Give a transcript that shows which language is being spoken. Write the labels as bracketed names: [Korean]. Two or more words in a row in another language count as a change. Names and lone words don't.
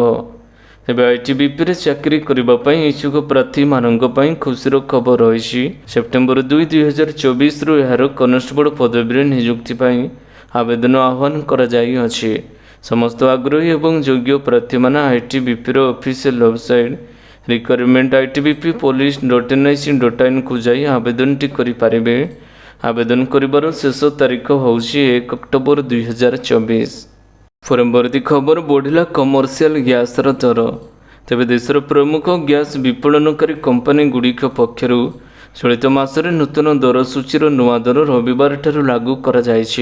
[Odia] ଏବେ ITBPରେ ଚାକିରି କରିବା ପାଇଁ ଇଚ୍ଛୁକ ପ୍ରାର୍ଥୀମାନଙ୍କ ପାଇଁ ଖୁସିର ଖବର ରହିଛି। ସେପ୍ଟେମ୍ବର 2, 2024ରୁ ଏହାର କନେଷ୍ଟବଳ ପଦବୀରେ ନିଯୁକ୍ତି ପାଇଁ ଆବେଦନ ଆହ୍ୱାନ କରାଯାଇଅଛି। ସମସ୍ତ ଆଗ୍ରହୀ ଏବଂ ଯୋଗ୍ୟ ପ୍ରାର୍ଥୀମାନେ ITBPର [English] official website [Odia] requirement.itbppolice.nic.in କୁ ଯାଇ ଆବେଦନଟି କରିପାରିବେ। ଆବେଦନ କରିବାର ଶେଷ ତାରିଖ ହେଉଛି 1 ଅକ୍ଟୋବର 2024। ପରବର୍ତ୍ତୀ ଖବର, ବଢ଼ିଲା [English] commercial gas [Odia] ଦର। ତେବେ ଦେଶର ପ୍ରମୁଖ ଗ୍ୟାସ୍ ବିପଣନକାରୀ କମ୍ପାନୀ ଗୁଡ଼ିକ ପକ୍ଷରୁ ଚଳିତ ମାସରେ ନୂତନ ଦର ସୂଚୀର ନୂଆ ଦର ରବିବାର ଠାରୁ ଲାଗୁ କରାଯାଇଛି।